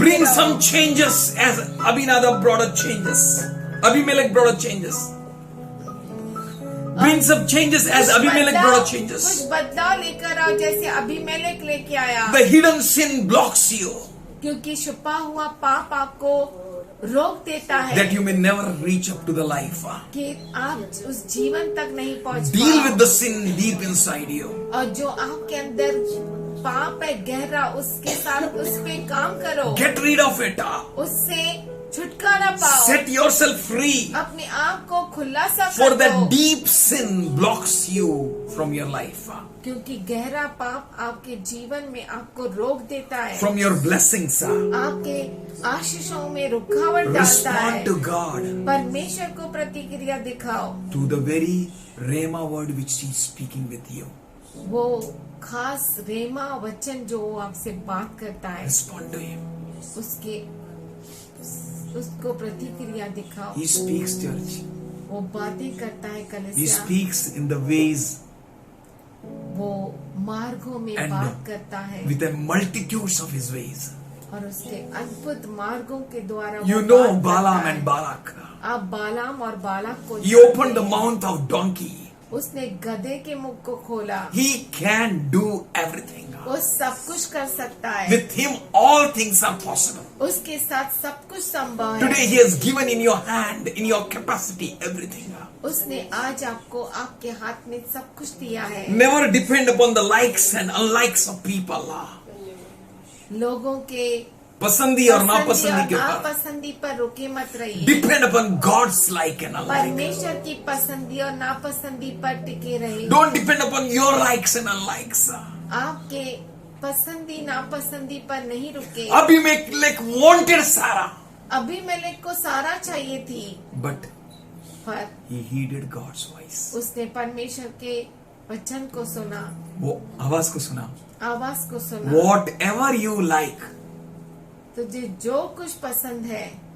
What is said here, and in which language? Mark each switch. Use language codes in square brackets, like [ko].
[en] Bring some changes as Abinadab brought a changes. Abimelech brought a changes. Bring some changes as Abimelech brought a changes. [hi] कुछ बदलाव लेकर आओ जैसे Abimelech लेके आया। [en] The hidden sin blocks you [hi] क्योंकि छुपा हुआ पाप आपको रोक देता है [en] that you may never reach up to the life. [hi] कि आप उस जीवन तक नहीं पहुंच [en] Deal [hi] पाओ। [en] with the sin deep inside you. [hi] और जो आपके अंदर पाप है गहरा, उसके साथ उस पे काम करो, [en] Get rid of it. [hi] उससे छुटकारा पाओ, [en] Set yourself free. [hi] अपने आप को खुला सा [en] For [hi] कर [en] that [hi] दो। [en] deep sin blocks you from your life, [hi] क्योंकि गहरा पाप आपके जीवन में आपको रोक देता है, [en] from your blessings. [hi] आपके आशीषों में रुकावट डालता [en] Respond [hi] है। [en] to God, [hi] परमेश्वर को प्रतिक्रिया दिखाओ, [en] to the very Rhema word which He is speaking with you. [hi] वो खास रेमा वचन जो वो आपसे बात करता है, [en] Respond to Him. [hi] उसको प्रतिक्रिया दिखाओ। [en] He speaks, church. [hi] वो बातें करता है [en] He [hi] कलीसिया, [en] speaks in the ways [hi] वो मार्गों में [en] And [hi] बात करता है [en] with the multitudes of His ways. [hi] और उसके अद्भुत मार्गों के द्वारा वो [en] You know [hi] बात [en] Balaam [hi] करता [en] and [hi] है। [en] Balak. [hi] आप बालाम और बालक को [en] He [hi] जानते [en] opened the [hi] हैं। [en] mouth of donkey. [hi] उसने गधे के मुख को खोला। [en] He can do everything. [hi] वो सब कुछ कर सकता है, [en] With Him, all things are possible. [hi] उसके साथ सब कुछ संभव है। [en] Today He has given in your hand, in your capacity, everything. [hi] उसने आज आपको आपके हाथ में सब कुछ दिया है। [en] Never depend upon the likes and unlikes of people. [hi] लोगों के पसंदी और नापसंदी के ऊपर. नापसंदी पर रुके मत रहिए। [en] Depend upon God's like and unlike. [hi] परमेश्वर की पसंदी और नापसंदी पर टिके रहिए। [en] Don't depend upon your likes and unlikes. [hi] आपके पसंदी नापसंदी पर नहीं रुके। [en] Abimelech wanted Sarah, [hi] अबीमेलेक को सारा चाहिए थी, [en] but [hi] पर [en] he heeded God's voice. [hi] उसने परमेश्वर के वचन को सुना, वो आवाज को सुना. आवाज को सुना। [en] Whatever you like, [hi] तुझे जो कुछ पसंद है,